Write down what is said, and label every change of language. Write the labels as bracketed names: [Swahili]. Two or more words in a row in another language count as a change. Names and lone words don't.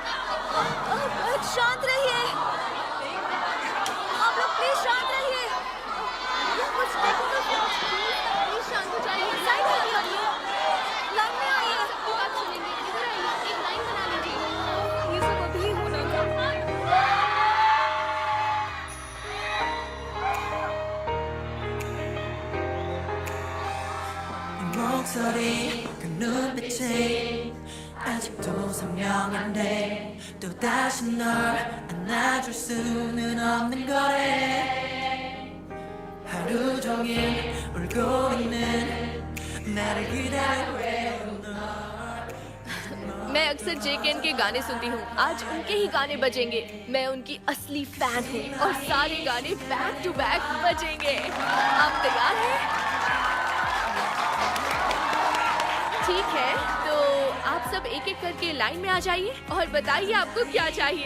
[Hindi] शांत रहिए। आप लोग प्लीज शांत रहिए। ये कुछ टेक्निकल प्रॉब्लम है। प्लीज शांत हो जाइए। लाइन में आइए। सबकी बात सुनेंगे। इधर आइए, एक लाइन बना लीजिए। ये सब अभी होना था। [Korean] 목소리 그 눈빛이 아직도 선명한데 또다시 널 안아줄 수는 없는 거래 하루 종일 울고 있는 나를 기다려 외로운 널 [Hindi] मैं अक्सर जेकेन के गाने सुनती हूँ। आज उनके ही गाने बजेंगे। मैं उनकी असली फैन हूँ और सारे गाने बैक टू बैक बजेंगे। आप तैयार हैं? ठीक है, तो आप सब एक एक करके लाइन में आ जाइए और बताइए आपको क्या चाहिए।